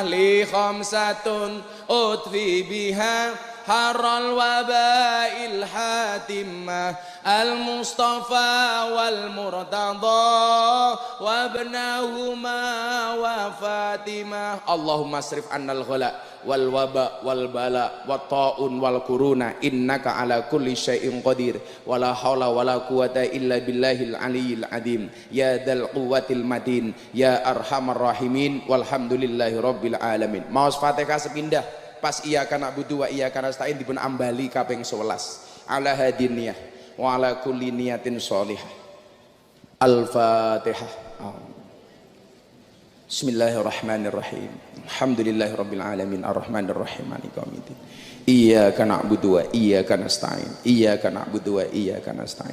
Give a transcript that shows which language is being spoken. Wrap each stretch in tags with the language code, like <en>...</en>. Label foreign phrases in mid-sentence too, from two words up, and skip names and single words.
<ar>لي خمسة أطفي بها حر الوباء الحاطمة فاطمة المصطفى والمرتضى وابناهما وفاطمة. اللهم اصرف عنا الغلاء والوباء والبلاء والطاعون والكورونا إنك على كل شيء قدير ولا حول ولا قوة إلا بالله العلي العظيم يا ذا القوة المتين يا أرحم الراحمين والحمد لله رب العالمين.</ar> <jv>Maos Fatihah sepindah pas</jv> <ar>إياك نعبد وإياك نستعين</ar> <jv>dipun ambali kaping 11</jv> <ar>على هذه النية وعلى كل نية صالحة. الفاتحة. بسم الله الرحمن الرحيم. الحمد لله رب العالمين الرحمن الرحيم مالك يوم الدين. إياك نعبد وإياك نستعين. إياك نعبد وإياك نستعين. Iyyaka na'budu wa iyyaka nasta'in.</ar>